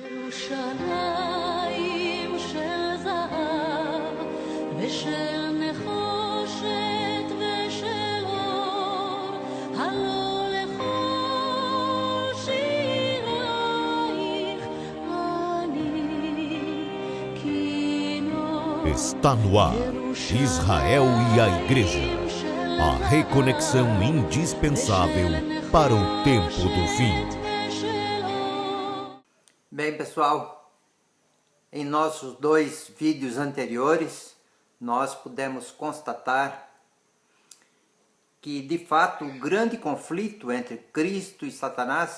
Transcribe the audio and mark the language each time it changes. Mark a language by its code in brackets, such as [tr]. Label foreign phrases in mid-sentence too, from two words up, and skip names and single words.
[he] ירושלים של זהב ושל נחושת ושל אור, הלא לכל שירייך אני כינור. [pt] Está no ar, Israel e a Igreja, a reconexão indispensável para o tempo do fim. Bem, pessoal, em nossos dois vídeos anteriores, nós pudemos constatar que, de fato, o grande conflito entre Cristo e Satanás